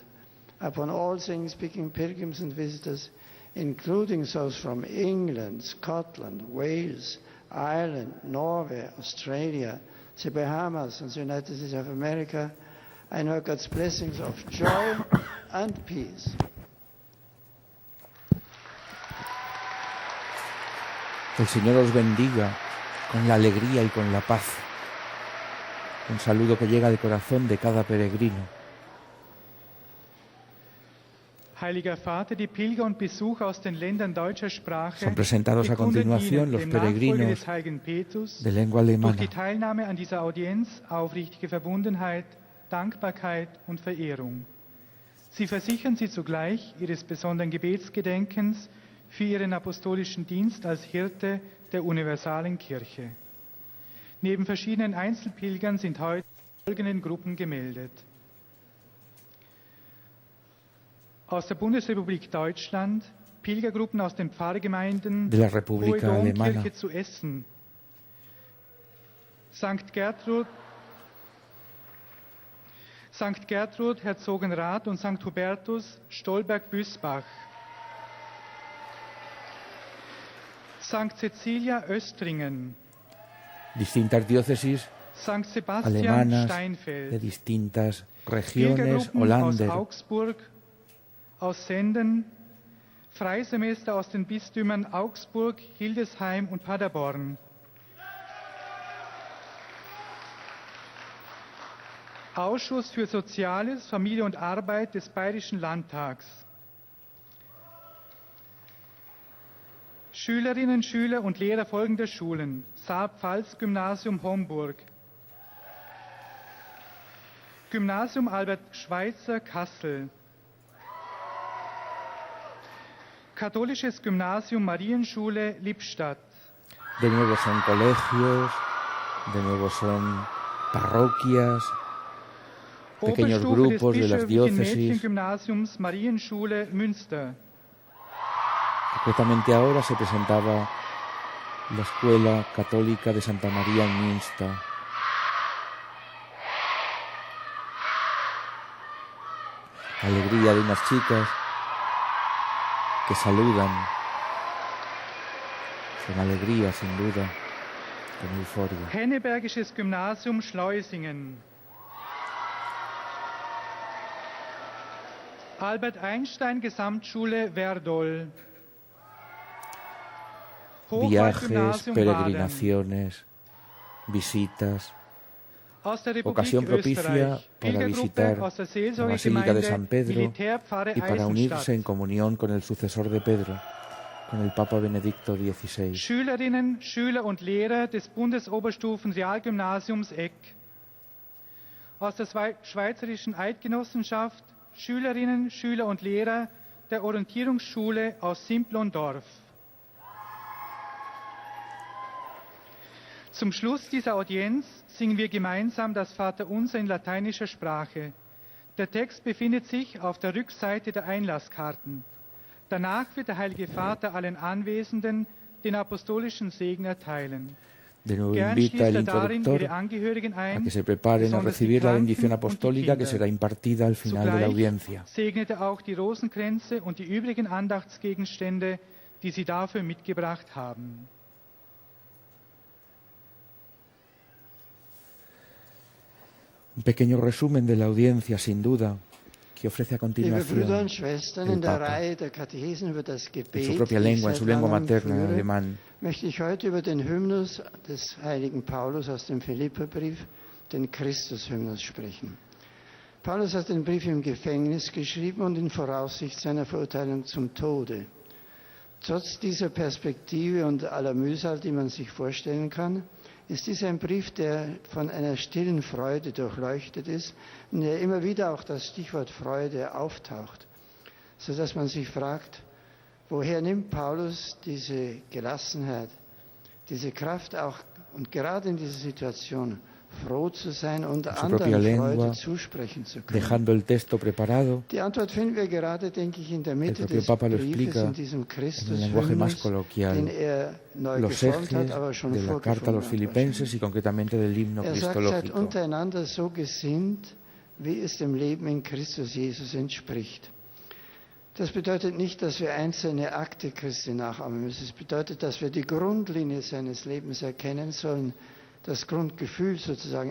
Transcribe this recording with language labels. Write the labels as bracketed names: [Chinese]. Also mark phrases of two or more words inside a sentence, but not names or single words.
[English] Upon all things speaking pilgrims and visitors, including those from England, Scotland, Wales, Ireland, Norway, Australia, the Bahamas and the United States of America, I know God's blessings of joy and peace. [Spanish] El Señor os bendiga con la alegría y con la paz. Un saludo que llega del corazón de cada peregrino. [German] Heiliger Vater, die Pilger und Besucher aus den Ländern deutscher Sprache [Spanish] Son presentados a continuación los peregrinos de lengua alemana. [German] Durch die Teilnahme an dieser Audienz aufrichtige Verbundenheit, Dankbarkeit und Verehrung. Sie versichern sie zugleich ihres besonderen Gebetsgedenkens für ihren apostolischen Dienst als Hirte der universalen Kirche. Neben verschiedenen Einzelpilgern sind heute folgende Gruppen gemeldet. Aus der Bundesrepublik Deutschland, Pilgergruppen aus den Pfarrgemeinden [Spanish] de la República [German] Hohe [Spanish] Alemana, [German] Domkirche zu Essen, St. Gertrud, Herzogenrath und St. Hubertus, Stolberg-Büßbach, St. Cecilia, Östringen, [Spanish] distintas diócesis [German] St. Sebastian, [Spanish] alemanas [German] Steinfeld, [Spanish] de distintas regiones, [German] Pilgergruppen aus Hollander, Augsburg, aus Senden, Freisemester aus den Bistümern Augsburg, Hildesheim und Paderborn, Ausschuss für Soziales, Familie und Arbeit des Bayerischen Landtags, Schülerinnen, Schüler und Lehrer folgender Schulen: Saar-Pfalz-Gymnasium Homburg, Gymnasium Albert Schweitzer Kassel, Katholisches Gymnasium Marienschule Lippstadt. [Spanish] de nuevo son colegios, de nuevo son parroquias, pequeños [German] Oberstufe [Spanish] grupos [German] des [Spanish] de las [German] bischöflichen [Spanish] diócesis. [German] Mädchengymnasiums Marienschule Münster. [Spanish] Concretamente ahora se presentaba la Escuela Católica de Santa María en Münster. La alegría de unas chicas que saludan con alegría, sin duda, con euforia. [German] Hennebergisches Gymnasium Schleusingen. Albert Einstein Gesamtschule Werdol. [Spanish] Viajes, [German] Hochwald-Gymnasium [Spanish] peregrinaciones, visitas, [German] Aus der Republik [Spanish] ocasión propicia [German] Österreich. [Spanish] para [German] Pilgergruppe [Spanish] visitar [German] aus der [Spanish] la [German] Seelsorgegemeinde [Spanish] Basílica de San Pedro [German] Militärpfarre [Spanish] y para unirse en [German] Eisenstadt. [Spanish] comunión con el sucesor de Pedro, con el Papa Benedicto XVI. [German] Schülerinnen, Schüler und Lehrer des Bundesoberstufen Realgymnasiums Eck. Aus der Schweizerischen Eidgenossenschaft Schülerinnen, Schüler und Lehrer der Orientierungsschule aus Simplon-Dorf. Zum Schluss dieser Audienz singen wir gemeinsam das Vaterunser in lateinischer Sprache. Der Text befindet sich auf der Rückseite der Einlasskarten. Danach wird der Heilige Vater allen Anwesenden den apostolischen Segen erteilen. [Spanish] De nuevo [German] Gern [Spanish] invita el [German] schließt darin [Spanish] introductor [German] ihre Angehörigen [Spanish] a [German] ein, [Spanish] que se preparen a [German] besonders die [Spanish] recibir la [German] Kranken [Spanish] bendición [German] und die [Spanish] apostólica que [German] Kinder. [Spanish] será impartida al final de la [German] Zugleich [Spanish] audiencia. [German] segnete auch die Rosenkränze und die übrigen Andachtsgegenstände, die Sie dafür mitgebracht haben. [Spanish] Un pequeño resumen de la audiencia, sin duda, que ofrece a [German] Liebe Brüder [Spanish] continuación [German] und Schwestern, [Spanish] el [German] in der [Spanish] Papa. [German] Reihe der Katechesen über das [Spanish] En [German] Gebet, [Spanish] su propia [German] die ich [Spanish] lengua, en [German] seit [Spanish] su lengua [German] langem [Spanish] materna, en [German] führe, [Spanish] alemán. [German] möchte ich heute über den Hymnus des heiligen Paulus aus dem Philipperbrief, den Christus-Hymnus, sprechen. Paulus hat den Brief im Gefängnis geschrieben und in Voraussicht seiner Verurteilung zum Tode. Trotz dieser Perspektive und aller Mühsal, die man sich vorstellen kann, ist dies ein Brief, der von einer stillen Freude durchleuchtet ist, in der immer wieder auch das Stichwort Freude auftaucht, sodass man sich fragt, woher nimmt Paulus diese Gelassenheit, diese Kraft auch und gerade in dieser Situation froh zu sein und [Spanish] En su propia [German] anderen [Spanish] lengua, [German] Freude zusprechen zu können? [Spanish] dejando el texto preparado, [German] Die Antwort finden wir gerade, denke ich, in der Mitte [Spanish] propio [German] des [Spanish] Papa lo [German] Briefes, [Spanish] explica [German] in diesem [Spanish] en el lenguaje más [German] Christus-Hymnus, [Spanish] coloquial, [German] den neu [Spanish] los [German] geformt hat, [Spanish] ejes [German] aber schon [Spanish] de la carta a los [German] vorgefunden hat. [Spanish] filipenses y concretamente del himno [German] Sagt, seid [Spanish] cristológico. [German] untereinander so gesinnt, wie es dem Leben in Christus Jesus entspricht. Das bedeutet nicht, dass wir einzelne Akte Christi nachahmen müssen. Es bedeutet, dass wir die Grundlinie seines Lebens erkennen sollen, das Grundgefühl sozusagen.